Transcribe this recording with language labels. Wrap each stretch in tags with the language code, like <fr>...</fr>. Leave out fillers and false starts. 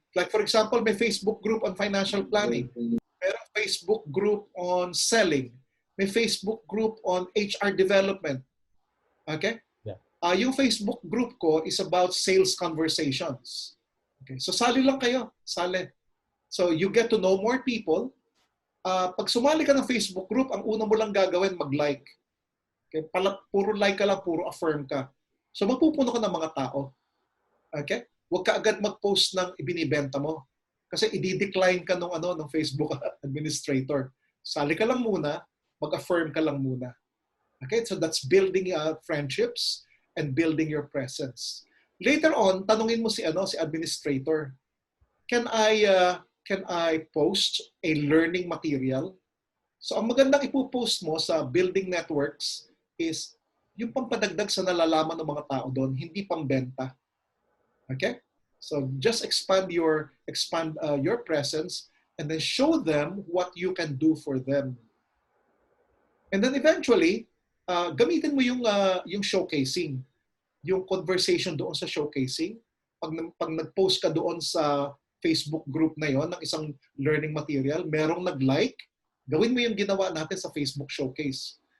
<en>Like for example, may Facebook group on financial planning. Merong Facebook group on selling. May Facebook group on HR development. Okay? Yeah. Yung Facebook group ko is about sales conversations. Okay?</en> <tl>So sali lang kayo. Sali.</tl> <en>So you get to know more people.</en> <tl>Pag sumali ka ng Facebook group, ang una mo lang gagawin, mag-like. Okay? Puro like ka lang, puro affirm ka. So mapupuno ka ng mga tao. Okay? Huwag ka agad mag-post ng ibinibenta mo. Kasi i-decline ka ng Facebook administrator. Sali ka lang muna, mag-affirm ka lang muna. Okay?</tl> <en>So that's building friendships and building your presence. Later on,</en> <tl>tanungin mo si administrator.</tl> <en>Can I post a learning material?</en> <tl>So ang magandang ipopost mo sa</tl> <en>building networks is</en> <tl>yung pampadagdag sa nalalaman ng mga tao doon, hindi pambenta.</tl> <en>Okay? So just expand your presence and then show them what you can do for them. And then eventually,</en> <tl>gamitin mo yung showcasing, yung conversation doon sa showcasing. Pag nag-post ka doon sa Facebook group na yon ng isang learning material, merong nag-like, gawin mo yung ginawa natin sa Facebook showcase.</tl>